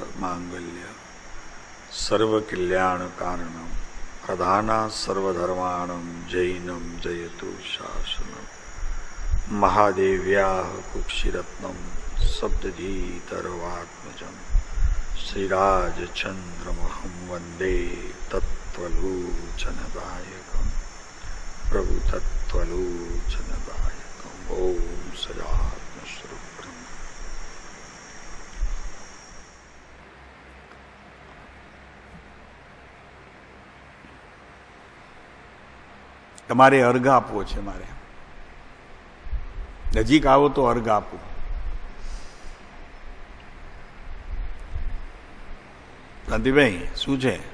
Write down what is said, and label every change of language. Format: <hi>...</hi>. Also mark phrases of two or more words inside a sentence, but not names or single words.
<sa>मांगल्य सर्वकल्याण कारणम प्रधाना सर्वधर्माणं जैनम जयतु शासनम महादेव्या कुक्षिरत्नम सप्तधीतरवात्मजं श्रीराजचंद्रमहं वंदे तत्त्वलोचनदायकं प्रभु तत्त्वलोचनदायकं ओम सदात्मस्वरूपं।</sa> <gu>તમારે અર્ઘ આપવો છે, મારે નજીક આવો તો અર્ઘ આપો. શાંતિભાઈ શું છે?</gu>